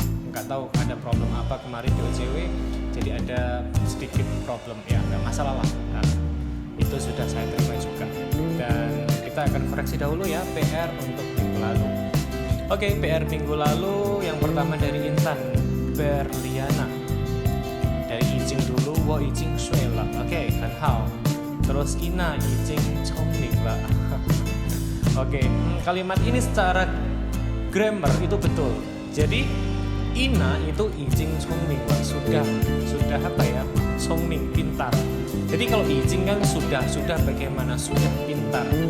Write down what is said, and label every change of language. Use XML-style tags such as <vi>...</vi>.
<id>Nggak tahu ada problem apa kemarin di OJW, jadi ada sedikit problem ya, nggak masalah lah. Nah, itu sudah saya terima juga. Dan kita akan koreksi dahulu ya PR untuk minggu lalu. Oke, PR minggu lalu yang pertama dari Intan Berliana. Dari Yijing dulu,</id> <zh>我已经睡了. Oke, 很好.</zh> <id>Terus</id> <zh>Ina 已经聪明了.</zh> <id>Oke, kalimat ini secara grammar itu betul. Jadi Ina itu</id> <zh>已经聪明了,</zh> <id>sudah apa ya? 聪明, pintar. Jadi kalau 已经kan sudah bagaimana? Sudah pintar.</id>